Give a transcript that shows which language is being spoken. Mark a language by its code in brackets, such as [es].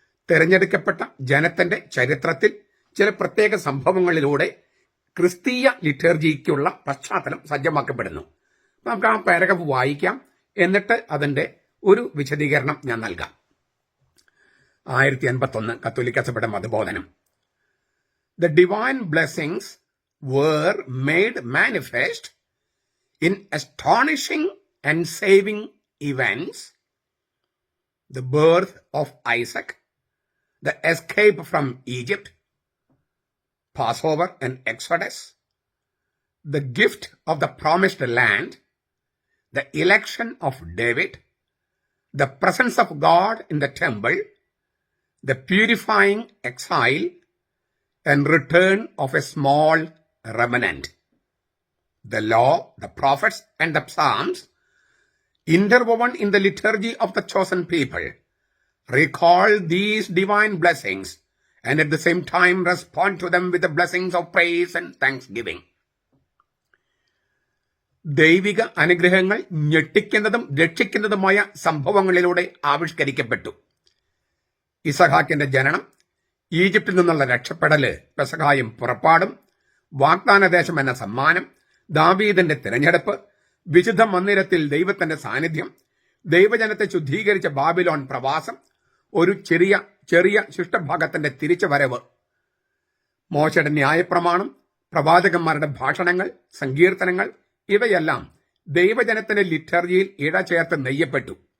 [ml] തെരഞ്ഞെടുക്കപ്പെട്ട ജനത്തിന്റെ ചരിത്രത്തിൽ ചില പ്രത്യേക സംഭവങ്ങളിലൂടെ ക്രിസ്തീയ ലിറ്റർജിക്കുള്ള പശ്ചാത്തലം സജ്ജമാക്കപ്പെടുന്നു. നമുക്ക് ആ പാരഗ്രാഫ് വായിക്കാം, എന്നിട്ട് അതിന്റെ ഒരു വിശദീകരണം ഞാൻ നൽകാം. 1051 കത്തോലിക്ക സഭയുടെ മതബോധനം. [en] The divine blessings were made manifest in astonishing and saving events: the birth of Isaac, the escape from Egypt, Passover and Exodus, the gift of the promised land, the election of David, the presence of God in the temple, the purifying exile, and return of a small remnant. The law, the prophets, and the psalms, interwoven in the liturgy of the chosen people, recall these divine blessings and at the same time respond to them with the blessings of praise and thanksgiving. [ml] ദൈവിക അനുഗ്രഹങ്ങൾ ഞെട്ടിക്കുന്നതും രക്ഷിക്കുന്നതുമായ സംഭവങ്ങളിലൂടെ ആവിഷ്കരിക്കപ്പെട്ടു. ഇസഹാക്കിന്റെ ജനനം, ഈജിപ്തിൽ നിന്നുള്ള രക്ഷപ്പെടല്, പെസഹായും പുറപ്പാടും, വാഗ്ദാനദേശം എന്ന സമ്മാനം, ദാവീദിന്റെ തിരഞ്ഞെടുപ്പ്, വിശുദ്ധ മന്ദിരത്തിൽ ദൈവത്തിന്റെ സാന്നിധ്യം, ദൈവജനത്തെ ശുദ്ധീകരിച്ച ബാബിലോൺ പ്രവാസം, ഒരു ചെറിയ ശിഷ്ടഭാഗത്തിന്റെ തിരിച്ചുവരവ്, മോശയുടെ ന്യായപ്രമാണം, പ്രവാചകന്മാരുടെ ഭാഷണങ്ങൾ, സങ്കീർത്തനങ്ങൾ, ഇവയെല്ലാം ദൈവജനത്തിന്റെ ലിറ്റർജിയിൽ ഇഴചേർത്ത് നെയ്യപ്പെട്ടു.